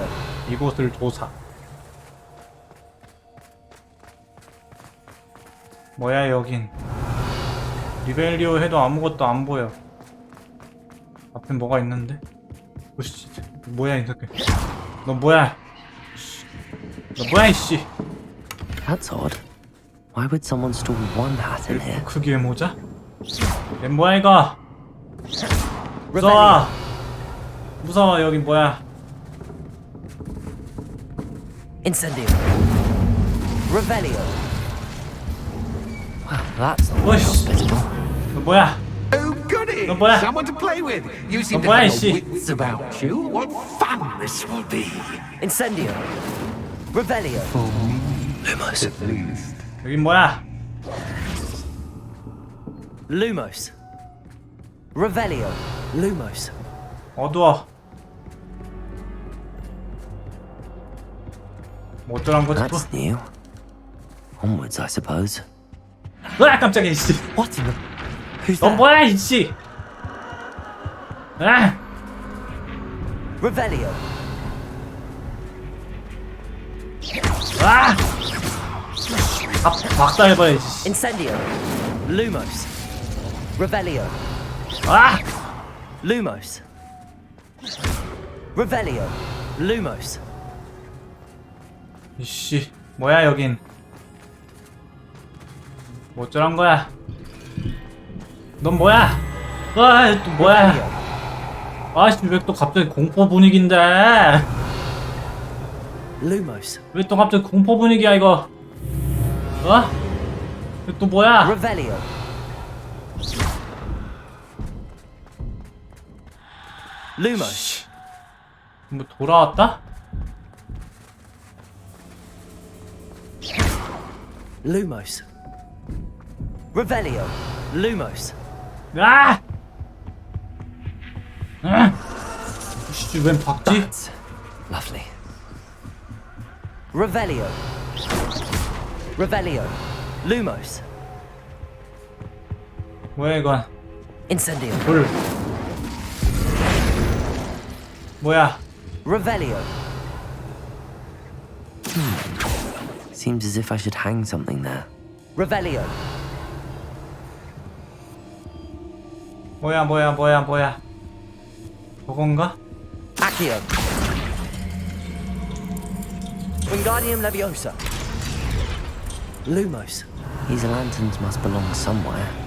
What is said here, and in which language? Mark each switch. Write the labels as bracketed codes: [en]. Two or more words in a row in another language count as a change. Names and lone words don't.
[ko] 이곳을 조사. 뭐야 여긴. 리벨리오 해도 아무것도 안 보여. 앞에 뭐가 있는데? 오씨, 뭐야 이 새끼. 너 뭐야? 너 뭐야 이씨. [en] That's odd. Why would someone store one hat in here? [ko] 크기의 모자? 얘 뭐야 이거? 무서워. 무서워. 여긴 뭐야? [en] Incendio. Revelio. Well, that's not Whoosh. hospitable. [ko] 너 뭐야? [en] Oh, goody! No, boy. Someone to play with. You seem to boy, have she- no wits about you. What fun this will be! Incendio. Revelio. Lumos. At least. [ko] 여긴 뭐야? [en] Lumos. Revelio. Lumos. [ko] 어두워. 뭐 어쩌란 거지? [en] That's new. Onwards, I suppose. [ko] 으아 깜짝이야 이씨. [en] What in the... Who's [ko] 너 [en] that? [ko] 뭐야 이씨. 아! [en] Revelio. [ko] 아! 박살해버려야지. [en] Incendio. Lumos. Revelio. [ko] 아! [en] Lumos. Revelio. Lumos. [ko] 이씨 뭐야 여긴. 뭐 어쩌란 거야. 넌 뭐야? 또 뭐야? 아씨 왜 또 갑자기 공포 분위기인데? [en] Lumos. [ko] 왜 또 갑자기 공포 분위기야 이거? 이거 또 뭐야? [en] Revelio. Lumos. [ko] 뭐 돌아왔다? [en] Lumos. Revelio. Lumos. [ko] 아! 씨, 웬 박쥐? [en] That's lovely. Revelio. Revelio. Lumos. [ko] 뭐야 이건? [en] Incendio. [ko] 불. 뭐야? [en] Revelio. Seems as if I should hang something there. Revelio. [ko] 뭐야. 저건가? [en] Accio. Wingardium Leviosa. Lumos. These lanterns must belong somewhere.